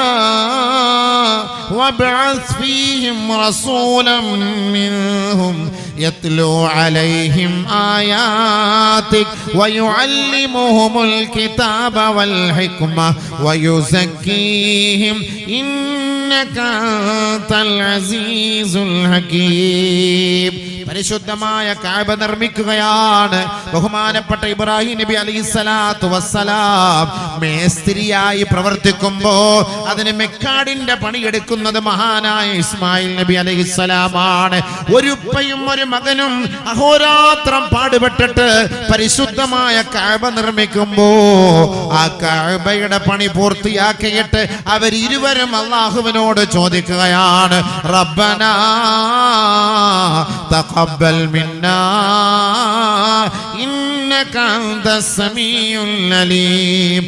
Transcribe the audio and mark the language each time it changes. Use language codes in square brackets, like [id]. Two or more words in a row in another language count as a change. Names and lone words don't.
[ar] وابعث فيهم رسولا منهم يتلو عليهم آياتك ويعلمهم الكتاب والحكمة ويزكيهم إنك أنت العزيز الحكيم. [ml] പരിശുദ്ധമായ കഅബ നിർമ്മിക്കുകയാണ് ബഹുമാനപ്പെട്ട ഇബ്രാഹിം നബി [ar] عليه الصلاة والسلام. [ml] മേസ്ത്രിയായി പ്രവർത്തിക്കുമ്പോ അതിന് മെക്കാടിന്റെ പണിയെടുക്കുന്നത് മഹാനായ ഇസ്മായിൽ നബി അലൈഹിസ്സലാമാണ്. ഒരു ഉപ്പയും ഒരു മകനും അഹോരാത്രം പാടുപെട്ടിട്ട് പരിശുദ്ധമായ കഅബ നിർമ്മിക്കുമ്പോ ആ കഅബയുടെ പണി പൂർത്തിയാക്കിയിട്ട് അവരിരുവരും അല്ലാഹുവിനോട് ചോദിക്കുകയാണ്, [ar] ربنا تقبل منا إنك أنت السميع العليم.